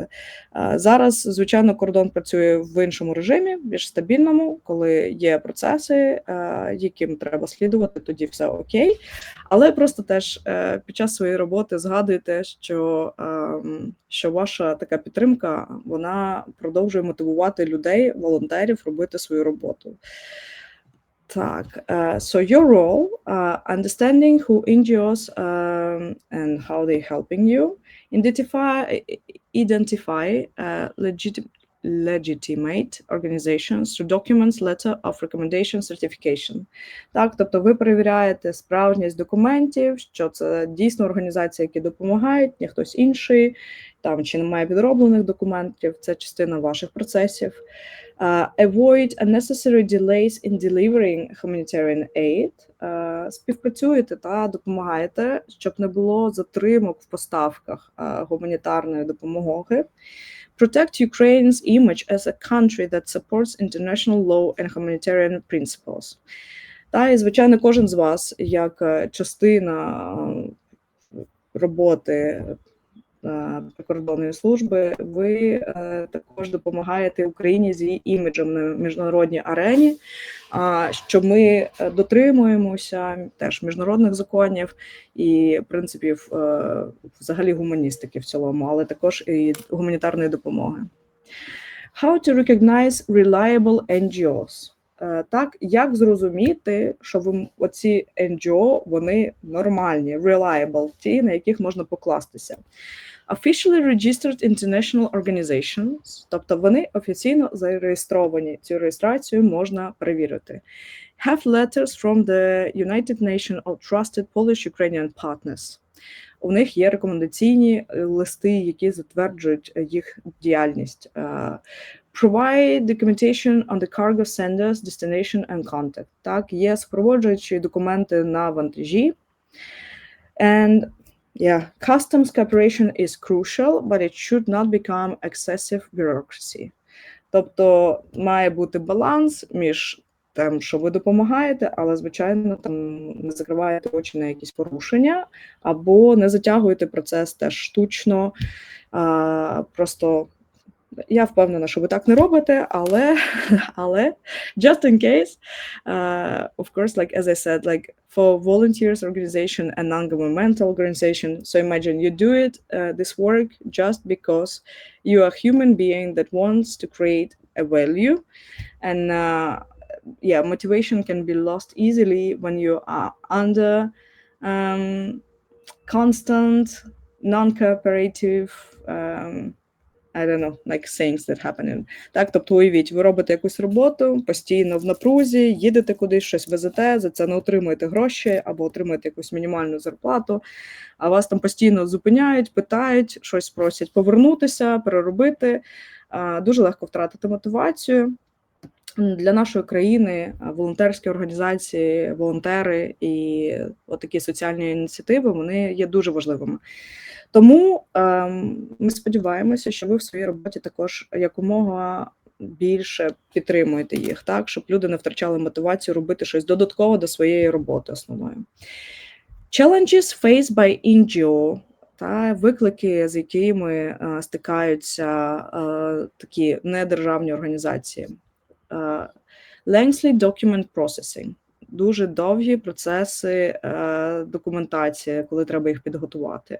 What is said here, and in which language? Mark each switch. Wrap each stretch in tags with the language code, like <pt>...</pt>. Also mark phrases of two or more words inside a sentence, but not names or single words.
<uk>Зараз, звичайно, кордон працює в іншому режимі, більш стабільному, коли є процеси, яким треба слідувати, тоді все окей. Але просто теж під час своєї роботи згадуйте, що ваша така підтримка, вона продовжує мотивувати людей, волонтерів робити свою роботу. Так,</uk> <en>so your role, understanding who NGOs and how they're helping you, identify legitimate organizations through documents, letter of recommendation, certification.</en> <uk>Так, тобто ви перевіряєте справжність документів, що це дійсно організації, які допомагають, не хтось інший, там чи немає підроблених документів, це частина ваших процесів.</uk> <en>Avoid unnecessary delays in delivering humanitarian aid.</en> <uk>Співпрацюєте та допомагаєте, щоб не було затримок в поставках гуманітарної допомоги.</uk> <en>Protect Ukraine's image as a country that supports international law and humanitarian principles.</en> <uk>Та, і, звичайно, кожен з вас, як частина роботи прикордонної служби, ви також допомагаєте Україні з її іміджем на міжнародній арені, що ми дотримуємося теж міжнародних законів і принципів взагалі гуманістики в цілому, але також і гуманітарної допомоги.</uk> <en>How to recognize reliable NGOs.</en> <uk>Так, як зрозуміти, що оці NGO, вони нормальні, reliable, ті, на яких можна покластися.</uk> <en>Officially registered international organizations,</en> <uk>тобто вони офіційно зареєстровані, цю реєстрацію можна перевірити.</uk> <en>Have letters from the United Nations of trusted Polish-Ukrainian partners.</en> <uk>У них є рекомендаційні листи, які затверджують їх діяльність.</uk> <en>Provide documentation on the cargo senders, destination and contact.</en> <uk>Так, є супроводжуючі документи на вантажі.</uk> <en>And customs cooperation is crucial, but it should not become excessive bureaucracy.</en> <uk>Тобто має бути баланс між тим, що ви допомагаєте, але, звичайно, там не закриваєте очі на якісь порушення, або не затягуєте процес теж штучно. Просто я впевнена, що ви так не робите, але</uk> <en>just in case, of course, like as I said, like for volunteers organization and non-governmental organization, so imagine you do it, this work just because you are a human being that wants to create a value, and yeah, motivation can be lost easily when you are under constant, non-cooperative, I don't know, like things that happen.</en> <uk>Так, тобто уявіть, ви робите якусь роботу, постійно в напрузі, їдете кудись, щось везете, за це не отримуєте гроші або отримуєте якусь мінімальну зарплату, а вас там постійно зупиняють, питають, щось просять повернутися, переробити. Дуже легко втратити мотивацію. Для нашої країни волонтерські організації, волонтери і отакі соціальні ініціативи, вони є дуже важливими. Тому ми сподіваємося, що ви в своїй роботі також якомога більше підтримуєте їх, так, щоб люди не втрачали мотивацію робити щось додатково до своєї роботи основної.</uk> <en>Challenges faced by NGO,</en> <uk>та виклики, з якими стикаються такі недержавні організації.</uk> <en>Lengthy document processing.</en> <uk>Дуже довгі процеси документації, коли треба їх підготувати.</uk>